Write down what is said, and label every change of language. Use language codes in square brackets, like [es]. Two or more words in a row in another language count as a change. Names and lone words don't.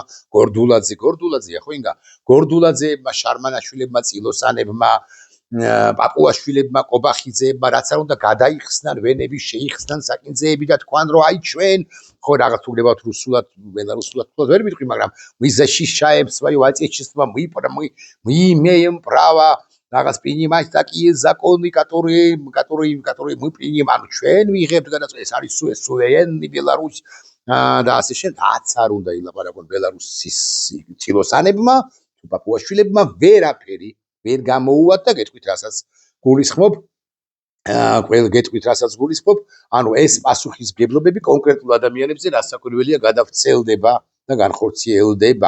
[ka] გორდულაძეა ხო ინგა გორდულაძეებმა, შარმანაშვილებმა, წილოსანებმა, პაპუაშვილებმა, ყობახიძეებმა, რაც არ უნდა გადაიხსნან ვენები, შეიხსნან საკინძეები და თქვან რომ აი ჩვენ ხო რაღაც უგდებათ რუსულად, ბელარუსულად ვერ ვიტყვი, მაგრამ [ru] мы защищаем свое отечество, мы имеем право [ka] რაღაც [ru] принимать такие законы, которые мы принимаем. [ka] ჩვენ ვიღებთ გადაწყვეტილებას, ეს არის [ru] суверенный Беларусь [ka] და ასე შემდეგ. რაც არ უნდა ილაპარაკონ ბელარუსის წილოსანებმა, თუ პაპუაშვილებმა ვერაფერი ვერ გამოუვათ და გეტყვით რასაც გულისხმობ, ანუ ეს პასუხისმგებლობები კონკრეტულ ადამიანებზე რასაკვირველია გადავრცელდება და განხორციელდება.